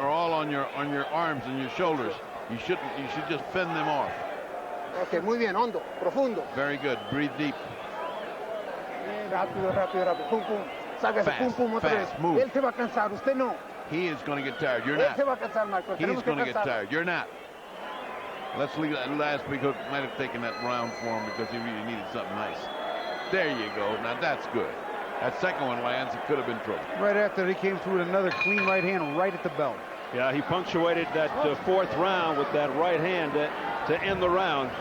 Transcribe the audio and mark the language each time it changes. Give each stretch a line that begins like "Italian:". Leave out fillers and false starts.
English: are all on your arms and your shoulders. You should just fend them off.
Spanish: Ok, muy bien, hondo, profundo.
English: Very good. Breathe deep.
Spanish: Rápido, rápido, rápido. Pum, pum. Sálgase, pum, pum, otra vez.
English: Move.
Spanish: Él se va a cansar, usted no.
English: He is going to get tired. You're
Spanish: Él
English: not.
Spanish: se va a cansar, Marco.
English: He's going to get tired. You're not. Let's leave that last because might have taken that round for him because he really needed something nice. There you go. Now that's good. That second one lands. It could have been trouble. Right after, he came through with another clean right hand right at the belt. Yeah, he punctuated that fourth round with that right hand to end the round.